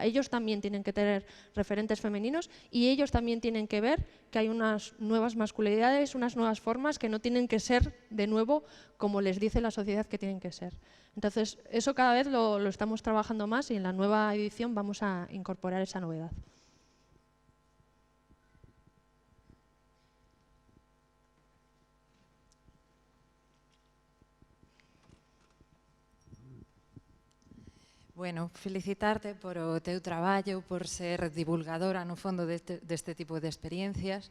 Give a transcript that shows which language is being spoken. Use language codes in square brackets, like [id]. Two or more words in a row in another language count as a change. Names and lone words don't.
[es] Ellos también tienen que tener referentes femeninos y ellos también tienen que ver que hay unas nuevas masculinidades, unas nuevas formas que no tienen que ser de nuevo como les dice la sociedad que tienen que ser. Entonces, eso cada vez lo estamos trabajando más y en la nueva edición vamos a incorporar esa novedad. [gl] Bueno, felicitarte por o teu traballo, por ser divulgadora, no fondo, deste tipo de experiencias.